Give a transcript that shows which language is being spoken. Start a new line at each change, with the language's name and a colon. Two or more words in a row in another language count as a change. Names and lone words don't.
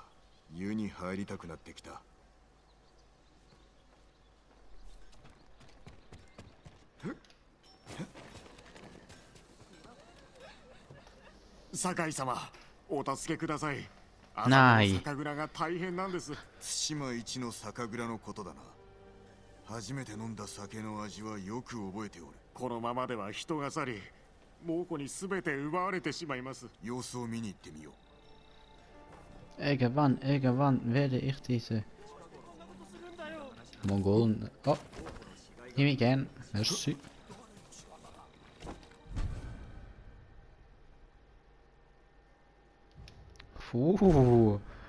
Japanese: 湯に入りたくなってきた。酒井様、お助けください。ない酒蔵が大変なんです。対馬一の酒蔵のことだな。初めて飲んだ酒の味はよく覚えておる。このままでは人が去り、猛虎に全て奪われてしまいます。様子を見に行ってみよう。
German: Irgendwann werde ich diese Mongolen. Oh, nehme ich gern. Merci. Puh.